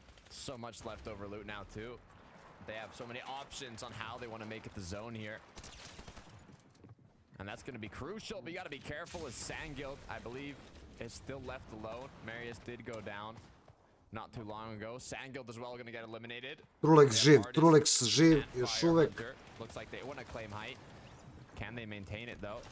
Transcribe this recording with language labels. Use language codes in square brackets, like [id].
[en] So much leftover loot now, too. They have so many options on how they want to make it the zone here. And that's going to be crucial, but you got to be careful as Sandguild, I believe, is still left alone. Marius did go down. not too long ago. Sandguild as well going to get eliminated. [sr] Trulex živ, Trulex živ, još uvek. [en] Looks like they want to claim height. Can they maintain it though?